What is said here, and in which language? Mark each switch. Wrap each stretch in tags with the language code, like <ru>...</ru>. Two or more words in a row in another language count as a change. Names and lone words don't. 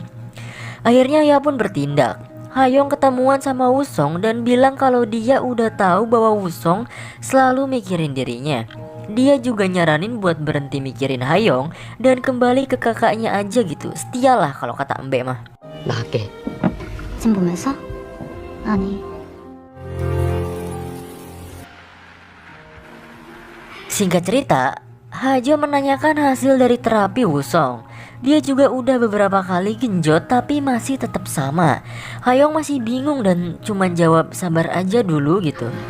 <id>Akhirnya ia pun bertindak. Ha-young ketemuan sama Woo-sung dan bilang kalau dia udah tahu bahwa Woo-sung selalu mikirin dirinya. Dia juga nyaranin buat berhenti mikirin Hayong dan kembali ke kakaknya aja gitu. Setialah kalau kata Mbak mah.</id> <ko>나갈게. 지금 보면서? 아니.</ko> <id>Singkat cerita, Hajo menanyakan hasil dari terapi Wusong. Dia juga udah beberapa kali genjot tapi masih tetap sama. Hayong masih bingung dan cuma jawab sabar aja dulu gitu.</id>